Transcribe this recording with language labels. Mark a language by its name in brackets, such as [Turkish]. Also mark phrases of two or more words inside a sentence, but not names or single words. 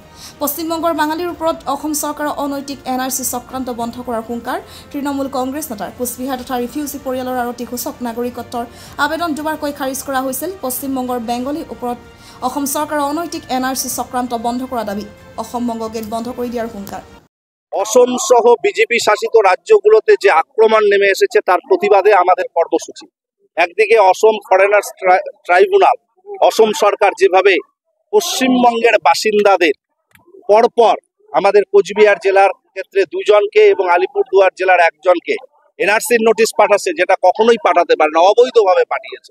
[Assamese] পশ্চিমবংগৰ বাঙালীৰ ওপৰত অসম চৰকাৰৰ অনৈতিক NRC চক্ৰান্ত বন্ধ কৰাৰ হুংকাৰ তৃণমূল কংগ্ৰেছ নেতাৰ। কোচবিহাৰ তথা ৰিফিউজি পৰিয়ালৰ আৰতী ঘোষক নাগৰিকত্বৰ আবেদন দুবাৰকৈ খাৰিজ কৰা হৈছিল। পশ্চিমবংগৰ বেংগলীৰ ওপৰত অসম চৰকাৰৰ অনৈতিক NRC চক্ৰান্ত বন্ধ কৰা দাবী। অসম বংগ গেট বন্ধ কৰি দিয়াৰ হুংকাৰ। [Bangla] অসম সহ বিজেপি শাসিত রাজ্যগুলোতে যে আক্রমণ নেমে এসেছে তার প্রতিবাদে আমাদের কর্মসূচি। একদিকে অসম ফরেনার্স ট্রাইব্যুনাল, অসম সরকার যেভাবে পশ্চিমবঙ্গের বাসিন্দাদের পরপর আমাদের কোচবিহার জেলার ক্ষেত্রে দুজনকে এবং আলিপুরদুয়ার জেলার একজনকে NRCর নোটিশ পাঠাচ্ছে, যেটা কখনোই পাঠাতে পারে না, অবৈধভাবে পাঠিয়েছে।